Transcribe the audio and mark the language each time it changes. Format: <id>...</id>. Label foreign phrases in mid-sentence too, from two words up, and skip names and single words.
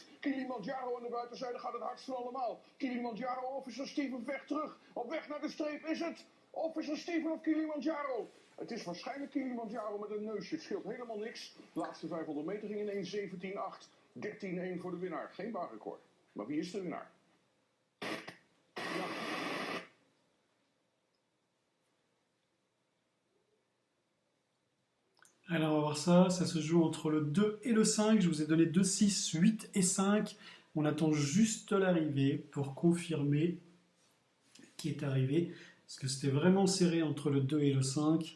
<nl>Kilimanjaro aan de buitenzijde gaat het hardst van allemaal. Kilimanjaro, Officer Steven vecht terug. Op weg naar de streep is het Officer Steven of Kilimanjaro. Het is waarschijnlijk Kilimanjaro met een neusje. Het scheelt helemaal niks. De laatste 500 meter ging in 1:17:8. 13:1 voor de winnaar. Geen baanrecord. Maar wie is de winnaar? Ja.</nl> <fr>Alors on va voir ça, ça se joue entre le 2 et le 5, je vous ai donné 2, 6, 8 et 5. On attend juste l'arrivée pour confirmer qui est arrivé, parce que c'était vraiment serré entre le 2 et le 5.</fr>